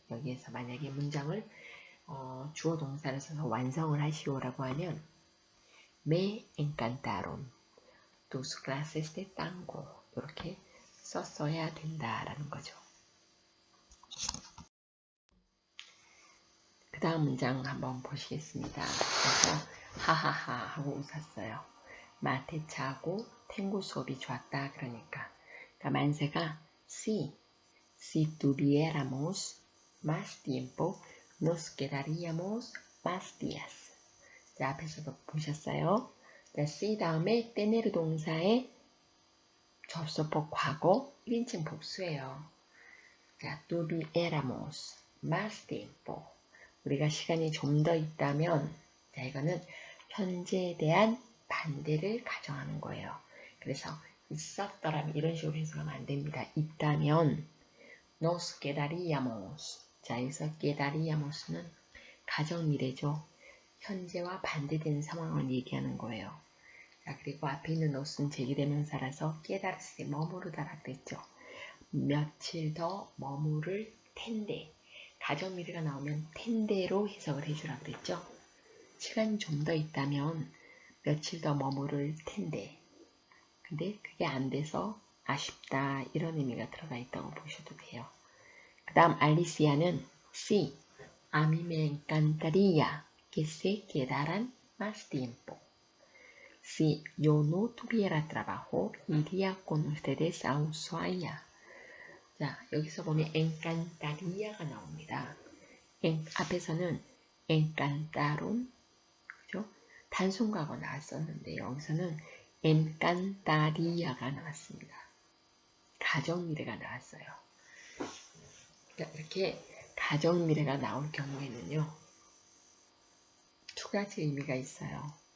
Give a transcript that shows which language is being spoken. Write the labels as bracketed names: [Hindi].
[Korean] 여기에서 만약에 문장을 주어 동사를 써서 완성을 하시오라고 하면 [Spanish] me encantaron tus clases de tango [Korean] 이렇게 썼어야 된다라는 거죠. 그 다음 문장 한번 보시겠습니다. 그래서 하하하 하고 웃었어요. 마테차하고 탱고 수업이 좋았다. 그러니까 만세가 [Spanish] si tuviéramos más tiempo nos quedaríamos más días. [Korean] 자, 앞에서도 보셨어요. 자, si 다음에 tener 동사의 접속법 과거 1인칭 복수예요. [Spanish] 자, tuviéramos más tiempo. [Korean] 우리가 시간이 좀 더 있다면 자, 이거는 현재에 대한 반대를 가정하는 거예요. 그래서 있었더라면 이런 식으로 해석하면 안 됩니다. 있다면 [Spanish] nos quedaríamos. [Korean] 자, 여기서 quedaríamos는 가정 미래죠. 현재와 반대되는 상황을 얘기하는 거예요. 자, 그리고 앞에 있는 nos는 제기대명사라서 깨달았을 때 머무르다라 그랬죠. 며칠 더 머무를 텐데. 가정 미래가 나오면 텐데로 해석을 해주라 그랬죠. 시간이 좀 더 있다면 며칠 더 머무를 텐데. 근데 그게 안 돼서 아쉽다 이런 의미가 들어가 있다고 보셔도 돼요. 그 다음 알리시아는 [Spanish] sí, a mí me encantaría que se quedaran más tiempo. Si yo no tuviera trabajo, iría con ustedes a Ushuaia. [Korean] 자, 여기서 보면 encantaría가 나옵니다. 앞에서는 encantaron, 그죠? 단순과거 나왔었는데 여기서는 encantaría가 나왔습니다. 가정미래가 나왔어요. 그러니까 이렇게 가정미래가 나올 경우에는요, 두 가지 의미가 있어요.